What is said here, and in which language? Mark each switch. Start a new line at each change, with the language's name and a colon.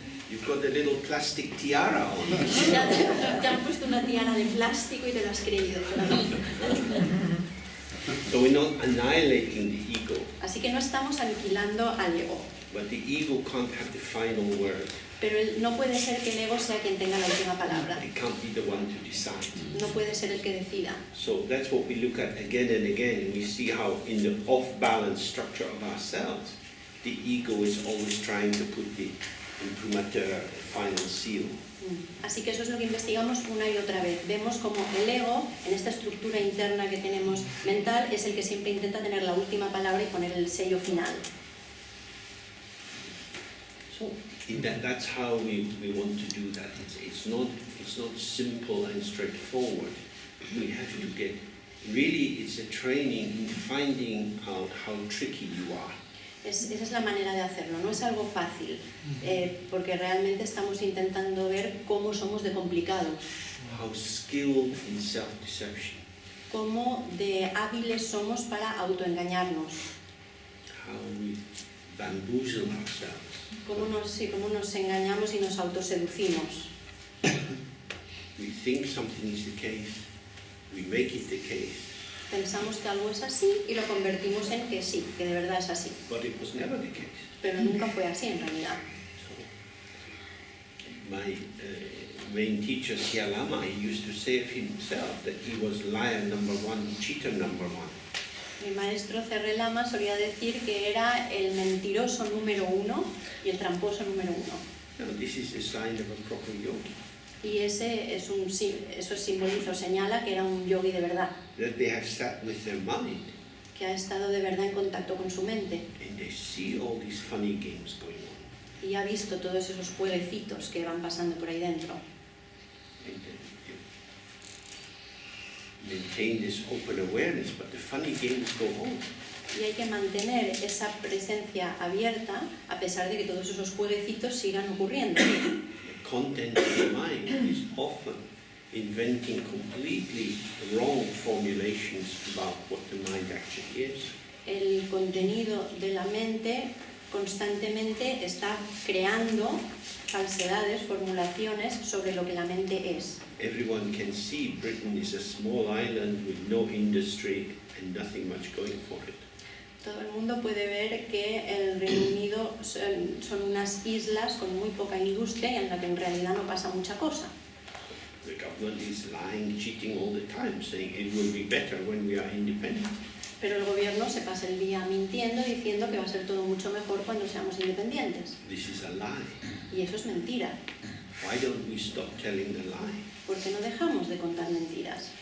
English: You've got a little plastic tiara on.
Spanish: Te han puesto una tiara de plástico y te la has creído.
English: So we're not annihilating the ego,
Spanish: Así que no estamos aniquilando al ego.
English: but the ego can't have the final word.
Spanish: Pero no puede ser que el ego sea quien tenga la última palabra.
English: It can't be the one to decide.
Spanish: No puede ser el que decida.
English: So that's what we look at again and again. We see how in the off-balance structure of ourselves, the ego is always trying to put the imprimatur, the final seal.
Spanish: Así que eso es lo que investigamos una y otra vez. Vemos como el ego, en esta estructura interna que tenemos mental, es el que siempre intenta tener la última palabra y poner el sello final.
English: So that's how we want to do that. It's not simple and straightforward. We have to get, really it's a training in finding out how tricky you are.
Spanish: Esa es la manera de hacerlo, no es algo fácil, porque realmente estamos intentando ver cómo somos de complicados,
English: How skilled in self-deception.
Spanish: cómo de hábiles somos para autoengañarnos,
English: How we bamboozle ourselves.
Spanish: cómo nos engañamos y nos autoseducimos.
English: We think something is the case, we make it the case,
Spanish: Pensamos que algo es así y lo convertimos en que sí, que de verdad es así.
English: But it was never the case.
Spanish: Pero nunca fue así en realidad.
English: My main teacher, Siya Lama, he used to say of himself that he was liar number one, cheater number one.
Spanish: Mi maestro Cerre Lama solía decir que era el mentiroso número uno y el tramposo número uno.
English: Now, this is a sign of a proper yogi.
Spanish: Y eso simboliza o señala que era un yogi de verdad,
English: That they have sat with their mind
Spanish: que ha estado de verdad en contacto con su mente
English: and they see all these funny games going on.
Spanish: y ha visto todos esos jueguecitos que van pasando por ahí dentro.
English: And maintain this open awareness, but the funny games go on.
Spanish: Y hay que mantener esa presencia abierta a pesar de que todos esos jueguecitos sigan ocurriendo.
English: The content of the mind is often inventing completely wrong formulations about what the mind actually is.
Spanish: El contenido de la mente constantemente está creando falsedades, formulaciones sobre lo que la mente es.
English: Everyone can see Britain is a small island with no industry and nothing much going for it.
Spanish: Todo el mundo puede ver que el Reino Unido son unas islas con muy poca industria y en la que en realidad no pasa mucha cosa.
English: The government is lying, cheating all the time, saying it will be better when we are independent.
Spanish: Pero el gobierno se pasa el día mintiendo, diciendo que va a ser todo mucho mejor cuando seamos independientes.
English: This is a lie.
Spanish: Y eso es mentira.
English: Why don't we stop telling the lie?
Spanish: ¿Por qué no dejamos de contar mentiras?